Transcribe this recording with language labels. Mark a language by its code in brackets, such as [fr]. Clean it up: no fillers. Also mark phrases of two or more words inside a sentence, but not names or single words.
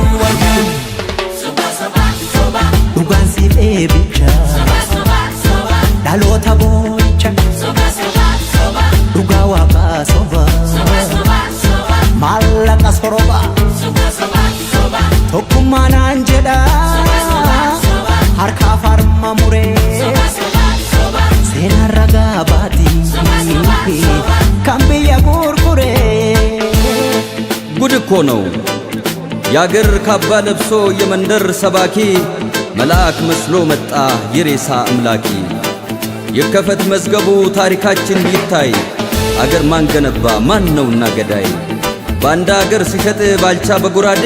[om] dhugaan siif eebicha dhaloota boo'icha dhugaa waaqaa soba maallaqa soroba tokkummaa naan jedha harkaa farma muree seenaa ragaa baatii kan biyya gurguree [am] ጉድ እኮ ነው ያገር ካባ ለብሶ የመንደር ሰባኪ መልአክ መስሎ መጣ የሬሳ አምላኪ የከፈት መዝገቡ ታሪካችን ይታይ አገር ማን ገነባ ማን ነውና ገዳይ ባንዳ አገር ሲሸጥ ባልቻ በጉራዴ